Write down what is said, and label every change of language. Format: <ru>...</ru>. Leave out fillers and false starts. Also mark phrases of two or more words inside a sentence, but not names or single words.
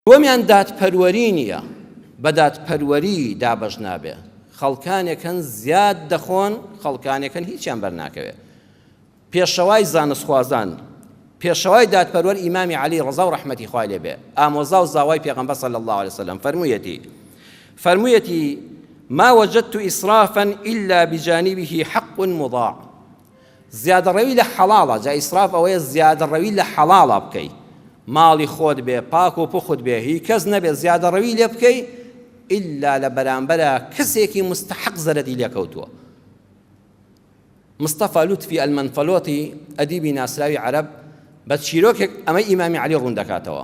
<ckb>دووەمیان دادپەروەری نییە، بە دادپەروەری دابەش نابێ. خەڵکانێکن زیاد دەخۆن، خەڵکانێکن هیچیان بەرناکەوێ. پێشەوای زانستخوازان، پێشەوای دادپەروەر ئیمامی عەلی ڕەزا و ڕەحمەتی خوای لێ بێ، ئامۆزا و زاوای پێغەمبەر</ckb> <ar>صلی الله عليه وسلم</ar> <ckb>فەرموویەتی</ckb> <ar>ما وجدت إسرافا إلا بجانبه حق مضاع.</ar> <ckb>زیادەڕەوی لە حەڵاڵە، جا ئیسراف ئەوەیە زیادەڕەوی لە حەڵاڵە بکەی، ماڵی خۆت بێ، پاک و پوخت بێ، هیچ کەس نەبێ زیادەڕەوی لێ بکەی ئیلا لە بەرامبەرە کەسێکی مستحق زەرەدی لێکەوتووە. مستەفا لوتفی ئەلمەنفەلۆتی ئەدیبی ناسراوی عەرەب بە چیرۆکێک ئەمەی ئیمامی عەلی ڕوون دەکاتەوە.</ckb>